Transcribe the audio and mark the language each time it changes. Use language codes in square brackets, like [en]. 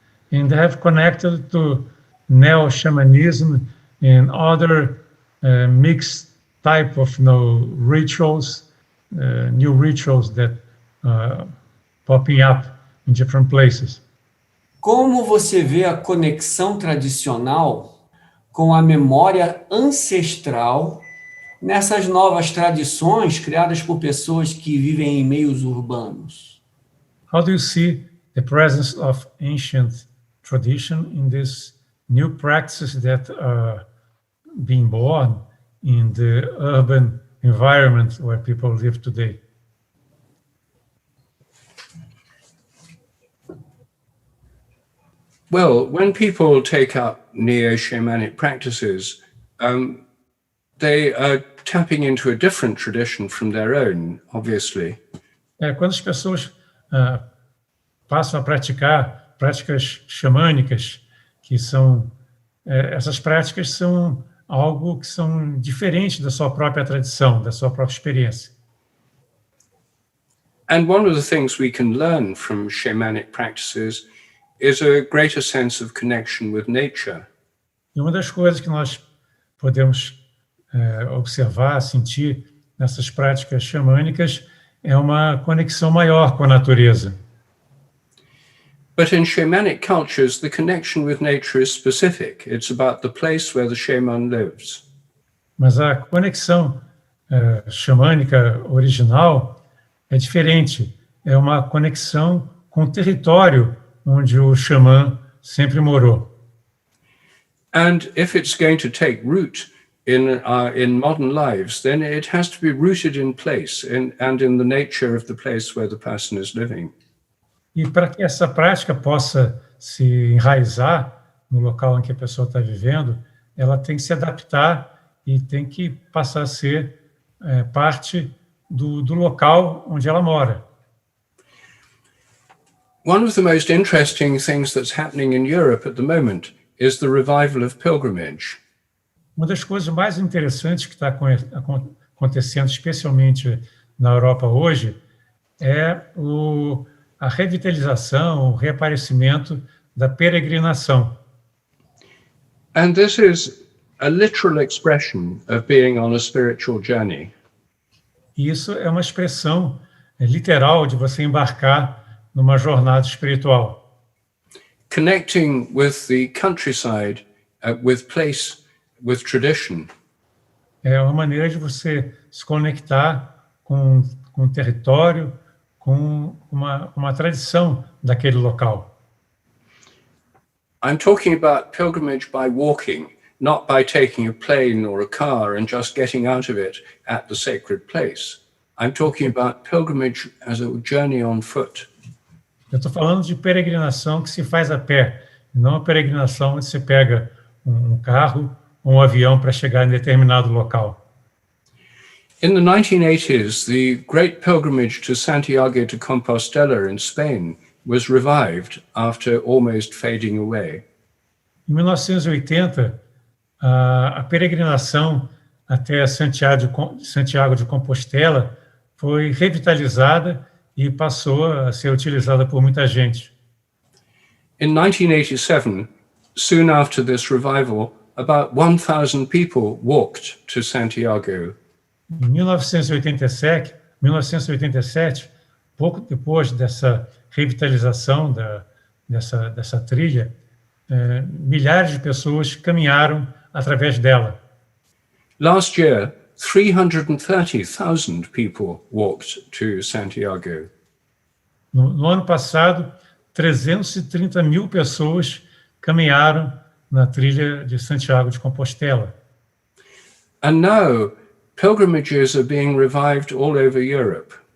[en] And they have connected to neo-shamanism and other mixed type of rituals, new rituals that popping up in different places. [pt] Como você vê a conexão tradicional com a memória ancestral nessas novas tradições criadas por pessoas que vivem em meios urbanos? [en] How do you see the presence of ancient tradition in these new practices that are being born in the urban environment where people live today. Well, when people take up neo-shamanic practices, they are tapping into a different tradition from their own, obviously. [pt] Quando as pessoas passam a praticar práticas xamânicas, que são essas práticas são algo que são diferentes da sua própria tradição, da sua própria experiência. [en] And one of the things we can learn from shamanic practices is a greater sense of connection with nature. [pt] E uma das coisas que nós podemos observar, sentir nessas práticas xamânicas é uma conexão maior com a natureza. [en] But in shamanic cultures, the connection with nature is specific. It's about the place where the shaman lives. [pt] Mas a conexão xamânica original é diferente. É uma conexão com o território onde o xamã sempre morou. [en] And if it's going to take root in modern lives, then it has to be rooted in place and in the nature of the place where the person is living. [pt] E para que essa prática possa se enraizar no local em que a pessoa está vivendo, ela tem que se adaptar e tem que passar a ser parte do local onde ela mora. [en] One of the most interesting things that's happening in Europe at the moment is the revival of pilgrimage. [pt] Uma das coisas mais interessantes que está acontecendo, especialmente na Europa hoje, é a revitalização, o reaparecimento da peregrinação. [en] And this is a literal expression of being on a spiritual journey. [pt] E isso é uma expressão literal de você embarcar numa jornada espiritual. [en] Connecting with the countryside, with place, with tradition. [pt] É uma maneira de você se conectar com o território, com uma tradição daquele local. [en] I'm talking about pilgrimage by walking, not by taking a plane or a car and just getting out of it at the sacred place. I'm talking about pilgrimage as a journey on foot. [pt] Eu estou falando de peregrinação que se faz a pé, não a peregrinação onde você pega um carro ou um avião para chegar em determinado local. [en] In the 1980s, the great pilgrimage to Santiago de Compostela in Spain was revived after almost fading away. [pt] Em 1980, a peregrinação até Santiago de Compostela foi revitalizada e passou a ser utilizada por muita gente. [en] In 1987, soon after this revival, about 1,000 people walked to Santiago. [pt] Em 1987, pouco depois dessa revitalização dessa trilha, milhares de pessoas caminharam através dela. [en] Last year, 330,000 people walked to Santiago. [pt] No ano passado, 330 mil pessoas caminharam na trilha de Santiago de Compostela. [en] And now, pilgrimages are being revived all over Europe.